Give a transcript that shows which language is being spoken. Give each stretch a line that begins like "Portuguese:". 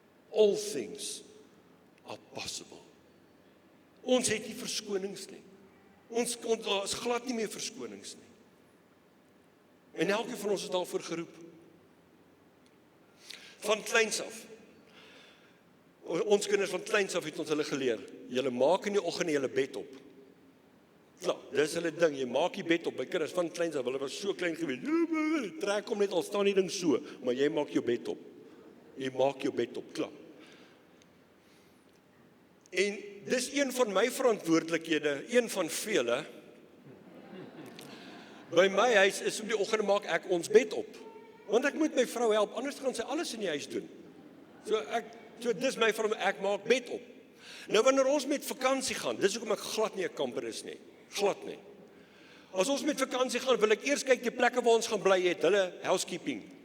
English: All things are possible.
Afrikaans: Ons het nie verskonings nie. Ons is glad nie meer verskonings nie. En elkeen van ons is daarvoor geroep. Van kleins af. Ons kinders van kleins af het ons hulle geleer. Julle maak in die oggend julle bed op. Klaar, dis hulle ding. Jy maak die bed op. My kinders van kleins af, hulle was so klein gewees. Trek hom net, al staan die ding so, maar jy maak jou bed op. Jy maak jou bed op, klaar. En dis een van my verantwoordelikhede, een van vele. By my huis is om die oggend maak ek ons bed op. Want ek moet my vrou help, anders gaan sy alles in die huis doen. So dis my vrou, ek maak bed op. Nou wanneer ons met vakansie gaan, dis hoekom ek glad nie 'n kamper is nie. Glad nie. As ons met vakansie gaan, wil ek eers kyk die plekke waar ons gaan bly het, hulle housekeeping.